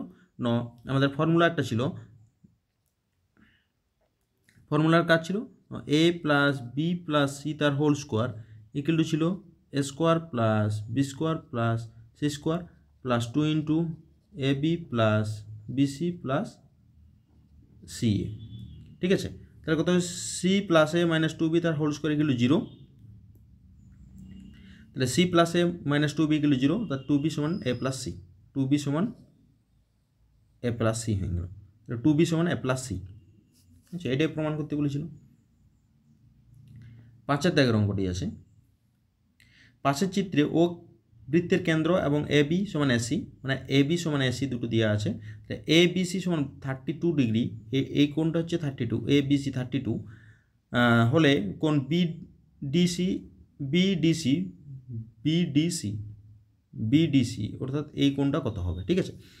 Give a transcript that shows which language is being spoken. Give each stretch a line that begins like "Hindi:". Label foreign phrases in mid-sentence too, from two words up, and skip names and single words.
Bangla: আমাদের ফর্মুলা একটা ছিল, ফর্মুলার কাজ ছিল a + b + c তার হোল স্কোয়ার ছিল a² + b² + c² + 2 × ab + bc + ca, ঠিক আছে। তাহলে কত? c + a - 2b তার হোল স্কোয়ার = 0, তাহলে c + a - 2b = 0, তার 2b = a + c, 2b = a + c হয়ে গেল, 2b = a + c, আচ্ছা, এটাই প্রমাণ করতে বলেছিল। 5 দাগের অঙ্কটি আছে, পাশের চিত্রে ও বৃত্তের কেন্দ্র এবং AB = AC, মানে AB = AC দুটো দেওয়া আছে। তাহলে ABC = 32 ডিগ্রি, এই কোণটা হচ্ছে 32, ABC 32 হলে কোণ BDC অর্থাৎ এই কোণটা কত হবে, ঠিক আছে।